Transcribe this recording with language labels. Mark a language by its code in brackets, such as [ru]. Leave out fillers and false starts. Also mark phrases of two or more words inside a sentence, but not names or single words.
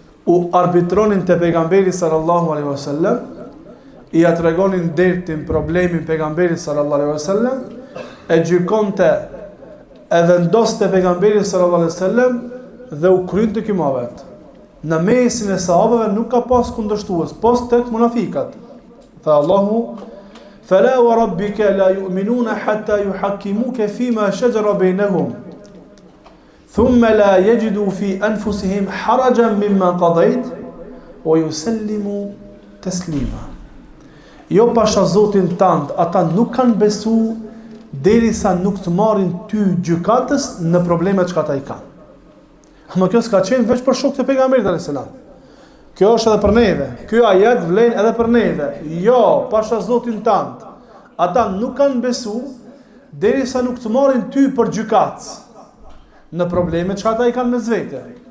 [sq] u arbitronin të pejgamberi [ar] صلى الله عليه وسلم, [sq] i atregonin dertin problemin pejgamberi [ar] صلى الله عليه وسلم, [sq] e gjykonte e vendoste pejgamberi [ar] صلى الله عليه وسلم [sq] dhe u krynte ky mohabet. Në mesin e sahabëve nuk ka pas kundërshtues, pas tek munafikat. Tha Allahu: [ar] "فلا وربك لا يؤمنون حتى يحكموك فيما شجر بينهم ثم لا يجدوا في أنفسهم حرجا مما قضيت ويسلموا تسليما." [sq] Jo pasha Zotin tant, ata nuk kanë besu derisa nuk të marrin ty gjykatës në problemet që ata i kanë. Ama kjo s'ka qenë veç për shokët e pejgamberit [ar] عليه السلام. [sq] Kjo është edhe për neve. Ky ajet vlen edhe për neve. Jo, pasha Zotin tant, ata nuk kanë besu derisa nuk të marrin ty për gjykatës në problemet që ata i kanë me zvete.